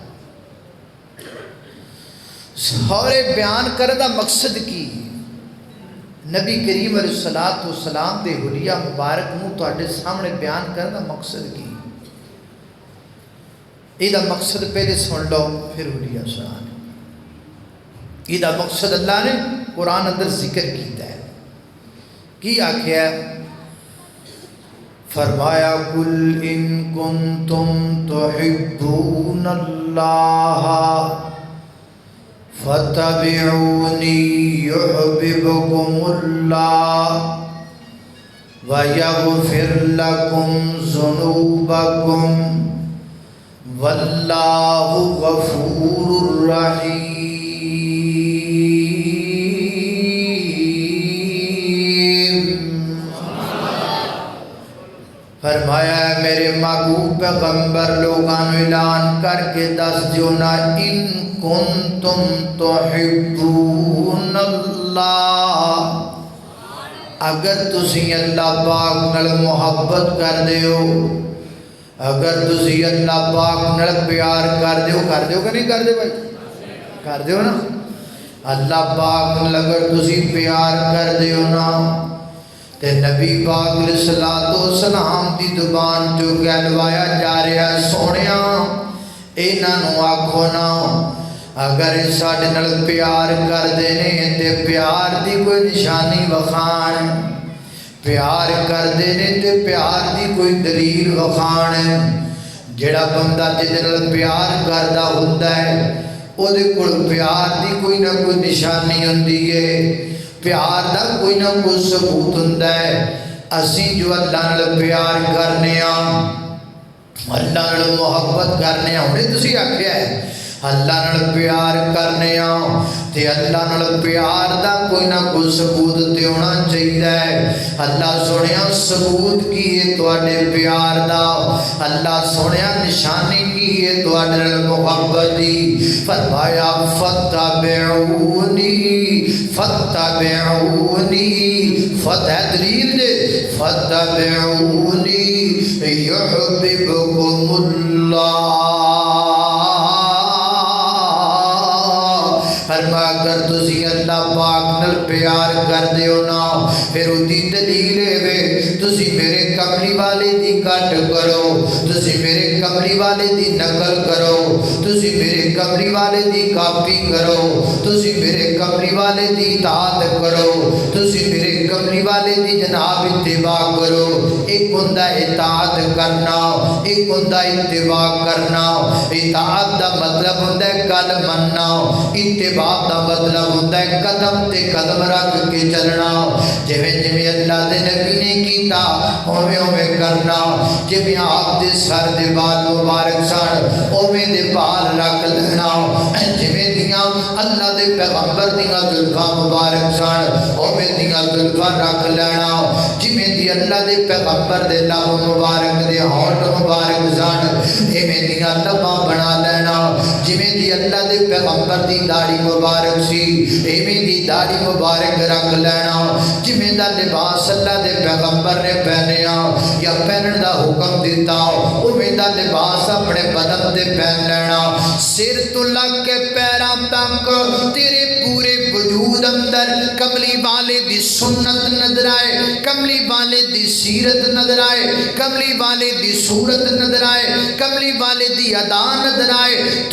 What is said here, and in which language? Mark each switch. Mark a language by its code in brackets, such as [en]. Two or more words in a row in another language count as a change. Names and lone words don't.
[pa] سورے بیان کرنے دا مقصد کی نبی کریم علیہ السلام دے حلیہ مبارک نو تواڈے سامنے بیان کرنے دا مقصد کی، یہ مقصد پہلے سن لو پھر حلیہ سنان۔ یہ مقصد اللہ نے قرآن اندر ذکر کیتا ہے، کی آکھیا ہے؟ [ar] فرمایا قل ان کنتم تحبون اللہ فَاتَّبِعُونِي يُحْبِبْكُمُ اللَّهُ وَيَغْفِرْ لَكُمْ ذُنُوبَكُمْ وَاللَّهُ غَفُورٌ رَحِيمٌ۔ [pa] فرمایا ہے میرے محبوب پیغمبر لوگاں اعلان کر کے دس دیو نا، [ar] ان کنتم تحبون اللہ، [pa] اگر تسی اللہ پاک نال محبت کر دیو، اگر تسی اللہ پاک نال پیار کر دیو کہ نہیں کر دیو بھائی؟ کر دیو نا۔ اللہ پاک نال اگر تسی پیار کر دیو نا تے نبی پاک علیہ السلام دی زبان جو کہلوایا جا رہا ہے، سونیا انہاں نوں آکھو نا اگر ساڈے نال پیار کر دینے تے پیار دی کوئی نشانی وکھان، پیار کر دینے تے پیار دی کوئی دلیل وکھان۔ جڑا بندہ جدے نال پیار کردا ہوندا ہے او دے کول پیار دی کوئی نہ کوئی نشانی ہوندی ہے، پیار دا کوئی نہ کوئی ثبوت ہوندا ہے۔ اسی جو اللہ نال پیار کرنے ہاں، اللہ نال محبت کرنے ہاں، انہیں تسی آکھیا ہے اللہ نال پیار کرنے ہاں تے اللہ نال پیار دا کوئی نہ کوئی ثبوت تے ہونا چاہیے۔ اللہ سونیا ثبوت کی ہے تواڈے پیار دا، اللہ سونیا نشانی کی ہے تواڈے نال محبت دی۔ فرمایا [ar] فتبعونی فتبعونی، [pa] فتح دلیل دے، [ar] فتبعونی یحببکم اللہ۔ [pa] اگر تسی اللہ پاک نال پیار کر دیو نا پھر اُدھی دلیل ہے تسی میرے کملی والے دی کٹ کرو، تسی میرے کملی والے دی نقل کرو، تسی میرے کملی والے دی کاپی کرو، تسی میرے کملی والے دی اطاعت کرو، تسی میرے کملی والے دی جناب اتباع کرو۔ ایک ہوندا اطاعت کرنا، ایک ہوندا اتباع کرنا۔ اطاعت دا مطلب ہوندا ہے گل مننا، اتباع دا مطلب ہوتا ہے قدم تے قدم رکھ کے چلنا، جویں جویں اللہ دے نبی نے کیتا اوویں اوویں کرنا، جویں آپ دے سر دے بال مبارک سن اوویں دے بال رکھ لینا، جویں دیاں اللہ دے پیغمبر دیاں زلفاں مبارک سن اوویں دیاں زلفاں رکھ لینا، جویں دی اللہ دے پیغمبر دے لب مبارک دے ہونٹ مبارک سن ایویں دیاں لباں بنا لینا، جویں دی اللہ دے پیغمبر دی داڑھی مبارک سی ایویں دی داڑھی مبارک رکھ لینا، جویں دا لباس اللہ دے پیغمبر نے پہنیا یا پہنن دا حکم دیتا اوویں دا لباس اپنے بدن تے پہن لینا۔ سر تو لگ کے پیراں تک تیرے پورے وجود اندر کملی والے دی سنت نظر آئے، کملی والے دی سیرت نظر آئے، کملی والے دی صورت نظر آئے، کملی والے دی ادا نظر آئے۔